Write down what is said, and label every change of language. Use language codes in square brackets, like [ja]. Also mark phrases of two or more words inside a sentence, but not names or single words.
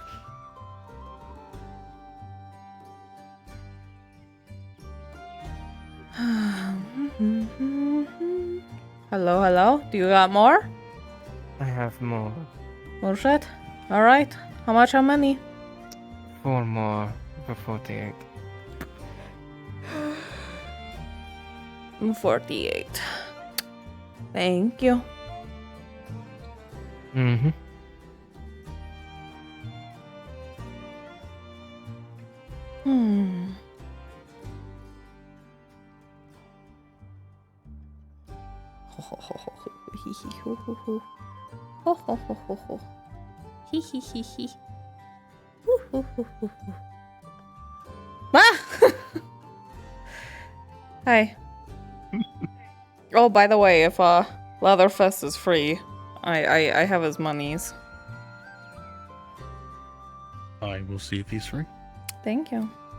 [en] Hello, hello? Do you got more? I have more. More shit? Alright. How much? How many? 4 more for 48. 48. Thank you. Mm-hmm. Ho ho ho ho hee hee ho ho ho ho ho ho ho ho hee hee hee hee ho ho ho ho ho. Ah! Hi. Oh, by the way, if Leatherfist is free, I have his monies. I will see if he's free. Thank you.